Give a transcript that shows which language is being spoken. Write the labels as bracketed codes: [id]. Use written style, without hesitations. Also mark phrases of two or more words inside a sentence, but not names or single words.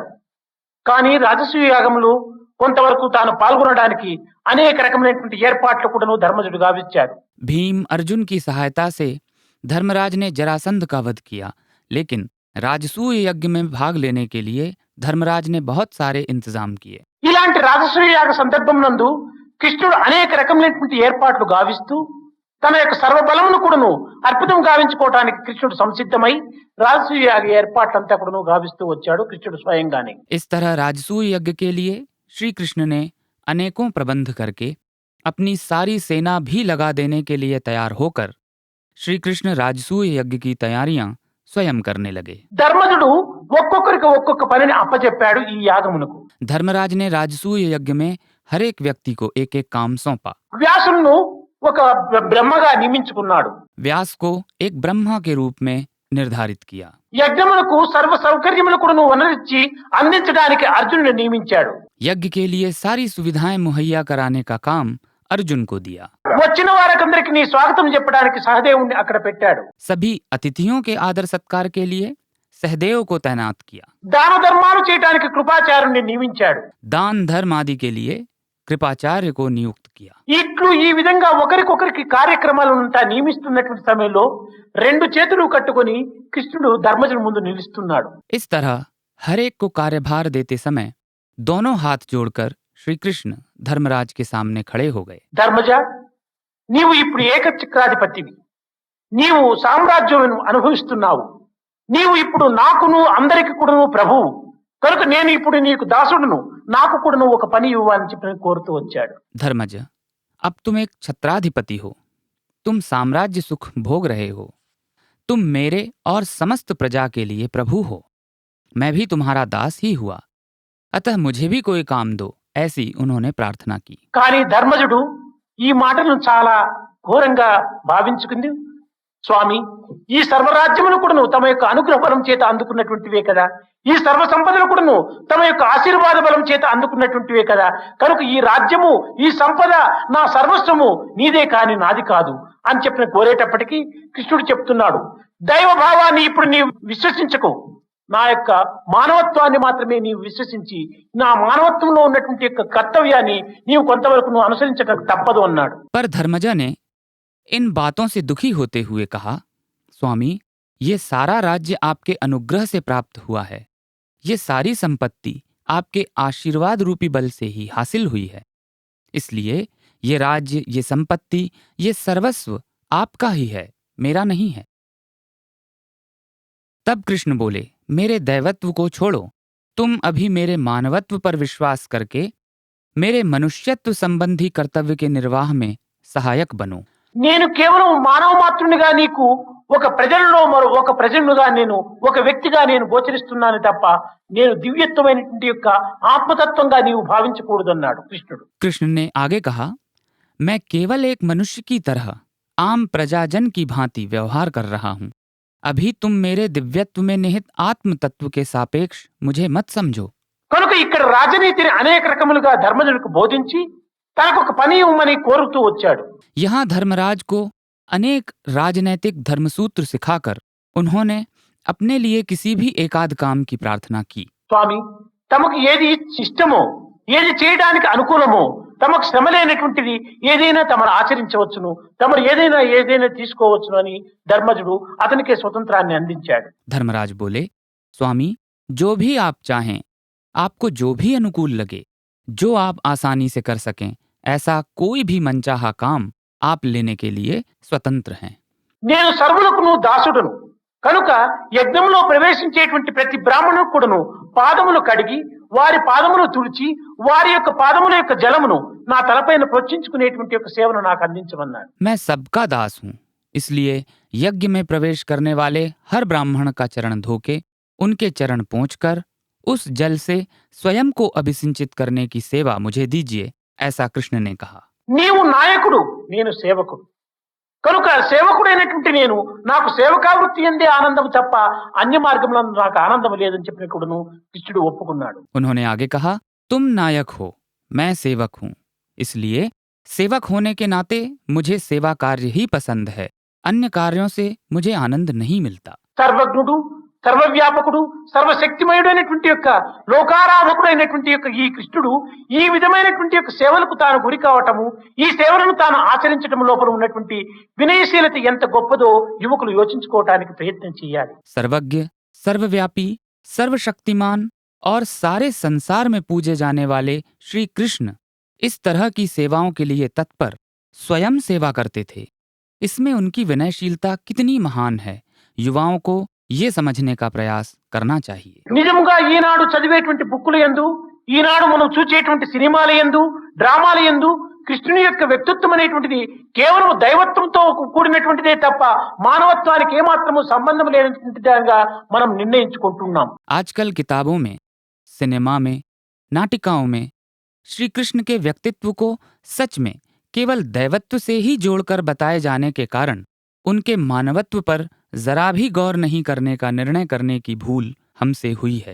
[te] కానీ రాజసూయ యాగంలో కొంతవరకు తాను పాల్గొనడానికి అనేక రకమైనటువంటి ఏర్పాట్లు కూడాను ధర్మజుడు గావించాడు. [hi] भीम अर्जुन की सहायता से धर्मराज ने जरासंध का वध किया, लेकिन राजसूय यज्ञ में भाग लेने के लिए धर्मराज ने बहुत सारे इंतजाम किए. [te] ఇలాంటి రాజసూయ యాగ సందర్భం నందు కృష్ణుడు అనేక రకమైనటువంటి ఏర్పాట్లు గావిస్తూ తన యొక్క సర్వబలమును కూడాను అర్పితం గావించుకోవటానికి కృష్ణుడు సంసిద్ధమై రాజసూయ యాగ ఏర్పాట్లంతా కూడాను గావిస్తూ వచ్చాడు కృష్ణుడు స్వయంగానే. [hi] इस तरह राजसूय यज्ञ के लिए श्री कृष्ण ने अनेकों प्रबंध करके अपनी सारी सेना भी लगा देने के लिए तैयार होकर श्री कृष्ण राजसूय यज्ञ की तैयारियां स्वयं करने लगे. [te] ధర్మజుడు ఒక్కొక్కరికి ఒక్కొక్క పనిని అప్పచెప్పాడు ఈ యాగమునకు. [hi] धर्मराज ने राजसूय यज्ञ में हर एक व्यक्ति को एक एक काम सौंपा. [te] వ్యాసులను ఒక బ్రహ్మగా నియమించుకున్నాడు. [hi] व्यास को एक ब्रह्मा के रूप में निर्धारित किया. [te] యజ్ఞములకు సర్వ సౌకర్యములు కూడాను వనరిచ్చి అందించడానికి అర్జునుడిని నియమించాడు. [hi] यज्ञ के लिए सारी सुविधाएं मुहैया कराने का काम अर्जुन को दिया. [te] వచ్చిన వారందరికి నీ స్వాగతం చెప్పడానికి సహదేవుణ్ణి అక్కడ పెట్టాడు. [hi] सभी अतिथियों के आदर सत्कार के लिए सहदेव को तैनात किया. [te] దాన ధర్మాలు చేయడానికి కృపాచార్యుని నియమించాడు. [hi] दान धर्म आदि के लिए कृपाचार्य को नियुक्त किया. [te] ఇట్లు ఈ విధంగా ఒకరికొకరికి కార్యక్రమాలంతా నియమిస్తున్నటువంటి సమయంలో రెండు చేతులు కట్టుకొని కృష్ణుడు ధర్మజుని ముందు నిలుస్తున్నాడు. [hi] इस तरह हर एक को कार्यभार देते समय दोनों हाथ जोड़कर श्री कृष्ण धर्मराज के सामने खड़े हो गए. [te] ధర్మజ, నీవు ఇప్పుడు ఏకచక్రాధిపతివి, నీవు సామ్రాజ్యం అనుభవిస్తున్నావు, నీవు ఇప్పుడు నాకును అందరికి కూడాను ప్రభువు కనుక నేను ఇప్పుడు నీకు దాసుడును, నాకు కూడాను ఒక పని ఇవ్వాలని చెప్పి కోరుతూ వచ్చాడు. [hi] धर्मज, अब तुम एक छत्राधिपति हो, तुम साम्राज्य सुख भोग रहे हो, तुम मेरे और समस्त प्रजा के लिए प्रभु हो, मैं भी तुम्हारा दास ही हुआ, अतः मुझे भी कोई काम दो, ऐसी उन्होंने प्रार्थना की. [te] కానీ ధర్మజుడు ఈ మాటను చాలా ఘోరంగా భావించుకుంది. స్వామి, ఈ సర్వరాజ్యమును కూడాను తమ యొక్క అనుగ్రహ బలం చేత అందుకున్నటువంటివే కదా, ఈ సర్వ సంపదలు కూడాను తమ యొక్క ఆశీర్వాద బలం చేత అందుకున్నటువంటివే కదా, కనుక ఈ రాజ్యము ఈ సంపద నా సర్వస్వము నీదే కాని నాది కాదు అని చెప్పిన కోరేటప్పటికీ కృష్ణుడు చెప్తున్నాడు, దైవ భావాన్ని ఇప్పుడు నీవు విశ్వసించకు, నా యొక్క మానవత్వాన్ని మాత్రమే నీవు విశ్వసించి నా మానవత్వంలో ఉన్నటువంటి యొక్క కర్తవ్యాన్ని నీవు కొంతవరకు నువ్వు అనుసరించక తప్పదు అన్నాడు. [hi] पर धर्मजा ने इन बातों से दुखी होते हुए कहा, स्वामी, ये सारा राज्य आपके अनुग्रह से प्राप्त हुआ है, ये सारी संपत्ति आपके आशीर्वाद रूपी बल से ही हासिल हुई है, इसलिए ये राज्य, ये संपत्ति, ये सर्वस्व आपका ही है, मेरा नहीं है. तब कृष्ण बोले, मेरे दैवत्व को छोड़ो, तुम अभी मेरे मानवत्व पर विश्वास करके मेरे मनुष्यत्व संबंधी कर्तव्य के निर्वाह में सहायक बनो. [te] నేను కేవలం మానవ మాత్రునిగా నీకు ఒక ప్రజలలో మరో ఒక ప్రజనుగా నేను ఒక వ్యక్తిగా నేను గోచరిస్తున్నాను తప్ప నేను దివ్యత్వమైనటువంటి యొక్క ఆత్మతత్వంగా నీవు భావించకూడదన్నాడు కృష్ణుడు. [hi] कृष्ण ने आगे कहा, मैं केवल एक मनुष्य की तरह आम प्रजाजन की भांति व्यवहार कर रहा हूँ। अभी तुम मेरे दिव्यत्व में निहित आत्म तत्व के सापेक्ष मुझे मत समझो। [te] కనుక ఇక్కడ రాజనీతిని అనేక రకములుగా ధర్మజుడికి బోధించి తనకు ఒక పని ఇవ్వమని కోరుతూ వచ్చాడు. [hi] यहाँ धर्मराज को अनेक राजनैतिक धर्मसूत्र सिखाकर उन्होंने अपने लिए किसी भी एकाध काम की प्रार्थना की। [te] స్వామి, తమకు ఏది ఇష్టమో, ఏది చేయడానికి అనుకూలమో, తమకు శ్రమ లేనటువంటిది ఏదైనా తమరు ఆచరించవచ్చును, తమరు ఏదైనా తీసుకోవచ్చును అని ధర్మజుడు అతనికే స్వతంత్రాన్ని అందించాడు. [hi] धर्मराज बोले, स्वामी, जो भी आप चाहें, आपको जो भी अनुकूल लगे, जो आप आसानी से कर सकें, ऐसा कोई भी मनचाहा काम आप लेने के लिए स्वतंत्र हैं। [te] నేను సర్వులకు దాసుడును కనుక యజ్ఞంలో ప్రవేశించేటువంటి ప్రతి బ్రాహ్మణుడు కూడాను పాదములు కడిగి వారి పాదములు తుడిచి వారి యొక్క పాదముల యొక్క జలమును నా తలపైన ప్రోక్షించుకునేటువంటి యొక్క సేవను నాకు అందించమన్నాడు. [hi] मैं सबका दास हूँ, इसलिए यज्ञ में प्रवेश करने वाले हर ब्राह्मण का चरण धोके उनके चरण पोंछकर उस जल से स्वयं को अभिसिंचित करने की सेवा मुझे दीजिए, ऐसा कृष्ण ने कहा। [te] నీవు నాయకుడు, నేను సేవకుడు కనుక సేవకుడైనటువంటి నేను నాకు సేవకావృత్తి ఎందే ఆనందం తప్ప అన్య మార్గంలో నాకు ఆనందం లేదని చెప్పినప్పుడును కృష్ణుడు ఒప్పుకున్నాడు. [hi] उन्होंने आगे कहा, तुम नायक हो, मैं सेवक हूँ, इसलिए सेवक होने के नाते मुझे सेवा कार्य ही पसंद है, अन्य कार्यों से मुझे आनंद नहीं मिलता। [te] సర్వజ్ఞుడు, సర్వవ్యాపకుడు, సర్వశక్తిమయుడైనటువంటి యొక్క లోకారాధకుడైనటువంటి యొక్క ఈ కృష్ణుడు ఈ విధమైనటువంటి యొక్క సేవలకు తాను గురి కావటము, ఈ సేవలను తాను ఆచరించడం లోపల ఉన్నటువంటి వినయశీలత ఎంత గొప్పదో యువకులు యోచించుకోవటానికి ప్రయత్నం చేయాలి. [hi] सर्वज्ञ, सर्वव्यापी, सर्वशक्तिमान और सारे संसार में पूजे जाने वाले श्री कृष्ण इस तरह की सेवाओं के लिए तत्पर स्वयं सेवा करते थे। इसमें उनकी विनयशीलता कितनी महान है, युवाओं को ये समझने का प्रयास करना चाहिए। [te] నిజంగా ఈనాడు చదివేటువంటి బుక్కుల యందు, ఈనాడు మనం చూచేటువంటి సినిమాల యందు, డ్రామాల యందు కృష్ణుని యొక్క వ్యక్తిత్వం అనేటువంటిది కేవలం దైవత్వంతో కూడినటువంటిదే తప్ప మానవత్వానికి ఏమాత్రము సంబంధం లేనటువంటి దానిగా మనం నిర్ణయించుకుంటున్నాం. [hi] आजकल किताबों में, सिनेमा में, नाटिकाओं में श्री कृष्ण के व्यक्तित्व को सच में केवल दैवत्व से ही जोड़कर बताए जाने के कारण उनके मानवत्व पर जरा भी गौर नहीं करने का निर्णय करने की भूल हमसे हुई है।